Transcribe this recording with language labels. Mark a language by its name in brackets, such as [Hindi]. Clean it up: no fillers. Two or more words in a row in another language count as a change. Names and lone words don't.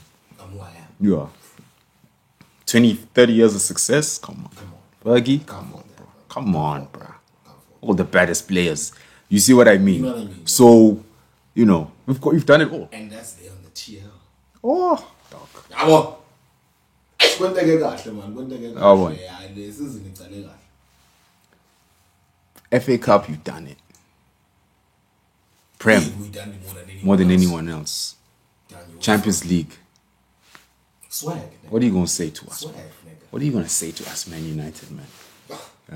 [English] I'm who I am. You are. 20, 30 years of success? Come on. Fergie? Come on, bro. All the baddest players. You see what I mean? You know what I mean? So, you know, we've done it all. And that's there on the TL. Oh, dog. [Zulu] Yabo. Kwenteke kahle man, kwenteke kahle. Oh, yeah, lesizini icale kahle. [English] FA Cup, you've done it. Prem, We've done it more than anyone else. Champions League. Swag. What are you going to say to us? Swag, nigga. What are you going to say to us, Man United, man? Yeah?